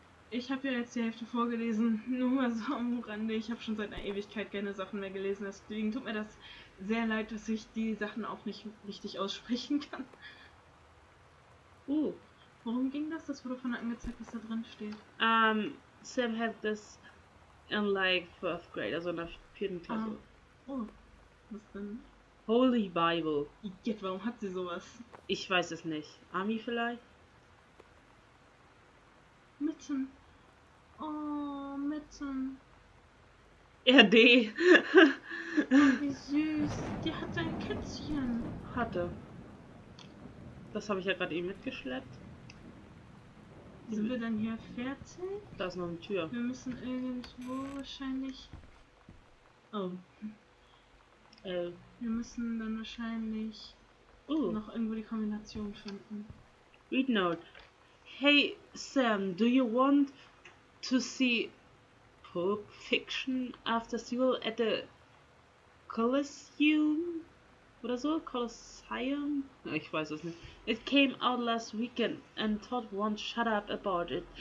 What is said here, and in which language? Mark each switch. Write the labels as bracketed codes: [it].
[de] Ich habe ja jetzt die Hälfte vorgelesen, nur mal so am Rande. Ich habe schon seit einer Ewigkeit keine Sachen mehr gelesen, deswegen tut mir das sehr leid, dass ich die Sachen auch nicht richtig aussprechen kann. Worum ging das? Das wurde vorne angezeigt, was da drin steht. [en] Sam had this in like 4th grade, [de] also in der 4. Klasse. Oh, was denn? [en] Holy Bible. [de] Jetzt, warum hat sie sowas? Ich weiß es nicht. Ami vielleicht? Mitten. Oh, Mitten. RD. Wie süß. Die hat ein Kätzchen. Hatte. Das habe ich ja gerade eben mitgeschleppt. Sind wir dann hier fertig? Da ist noch eine Tür. Wir müssen irgendwo wahrscheinlich... Oh. Wir müssen dann wahrscheinlich noch irgendwo die Kombination finden. [en] Read note. Hey Sam, do you want to see Pulp Fiction after school at the Coliseum? [de] Oder so? [en] Colosseum? [de] Ich weiß es nicht. [en] It came out last weekend and Todd won't shut up about it.